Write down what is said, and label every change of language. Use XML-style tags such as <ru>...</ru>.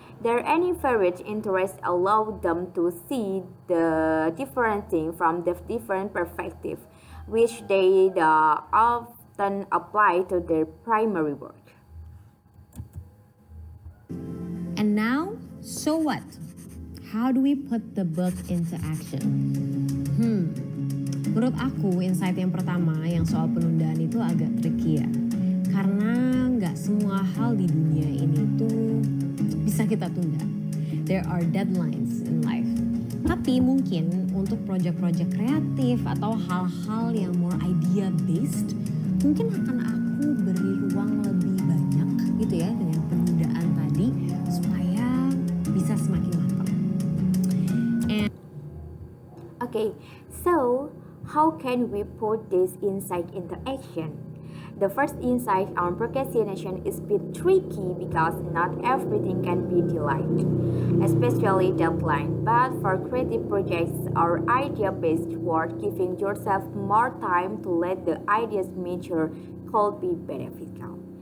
<en>Their unfavorite interests allow them to see the different thing from the different perspective, which they often apply to their primary work. And now, so what? How do we put the book into action?</en> <id>Menurut aku, insight yang pertama yang soal penundaan itu agak tricky ya. Karena nggak semua hal di dunia ini tuh bisa kita tunda.</id> <en>There are deadlines in life.</en> <id>Tapi mungkin untuk proyek-proyek kreatif atau hal-hal yang</id> <en>more idea based,</en> <id>mungkin akan aku beri ruang lebih banyak gitu ya dengan penundaan tadi supaya bisa semakin matang.</id> <en>Okay, so how can we put this insight into action? The first insight on procrastination is a bit tricky because not everything can be delayed, especially deadline. But for creative projects or idea-based work, giving yourself more time to let the ideas mature could be beneficial.</en>